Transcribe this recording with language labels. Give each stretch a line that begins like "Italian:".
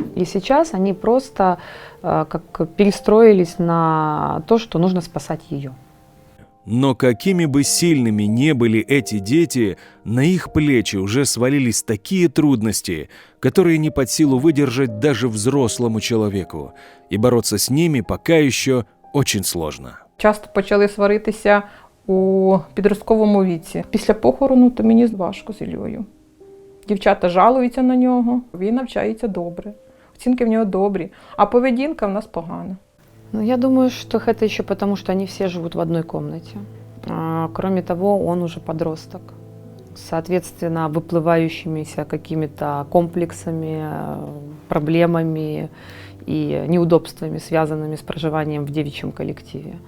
Russian: И сейчас они просто как перестроились на то, что нужно спасать ее. Но какими бы сильными не были эти дети, на их плечи уже свалились такие трудности, которые не под силу выдержать даже взрослому человеку. И бороться с ними пока еще очень сложно.
Ukrainian: Часто почали сваритися у підростковому віці. Після похорону то мені важко з Іллею. Дівчата жалуються на нього, він навчається добре, оцінки в нього добрі, а поведінка в нас погана.
Russian: Ну, я думаю, что это еще потому, что они все живут в одной комнате. Кроме того, он уже подросток, соответственно, выплывающимися какими-то комплексами, проблемами и неудобствами, связанными с проживанием в девичьем коллективе.